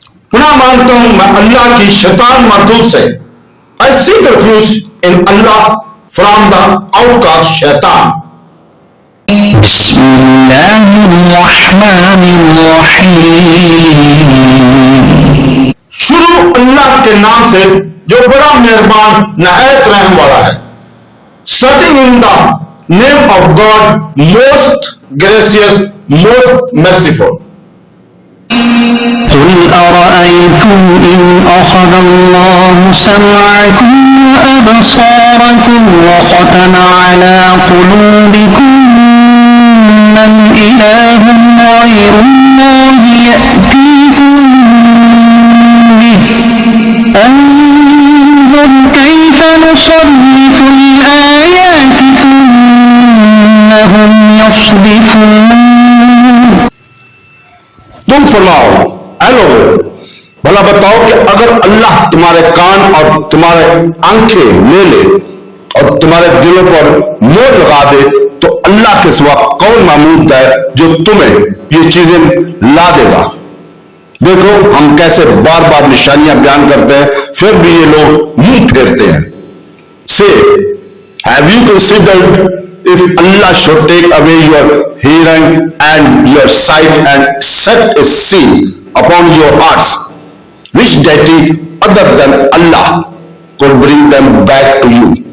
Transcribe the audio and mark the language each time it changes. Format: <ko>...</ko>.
<ur>پناہ مانگتا ہوں میں اللہ کی شیطان مردود سے.</ur> <en>I seek refuge in Allah from the outcast shaitan.</en> <ar>بسم اللہ الرحمن الرحیم.</ar> <ur>شروع اللہ کے نام سے جو بڑا مہربان نہایت رحم والا ہے.</ur> <en>Starting in the name of God, most gracious, most merciful.</en> <ar>قل أرأيتم إن أخذ الله سمعكم وأبصاركم وختم على قلوبكم من إله غير الله يأتيكم به انظر كيف نصرف الآيات ثم هم يصدفون.</ar> <ur>تم فرماؤ اے لوگو بھلا بتاؤ کہ اگر اللہ تمہارے کان اور تمہارے آنکھیں لے لے اور تمہارے دلوں پر مور لگا دے تو اللہ کے سوا کون معبود ہے جو تمہیں یہ چیزیں لا دے گا. دیکھو ہم کیسے بار بار نشانیاں بیان کرتے ہیں پھر بھی یہ لوگ منہ پھیرتے ہیں.</ur> <en>Say, have you considered if Allah should take away your hearing and your sight and set a seal upon your hearts, which deity other than Allah could bring them back to you?</en>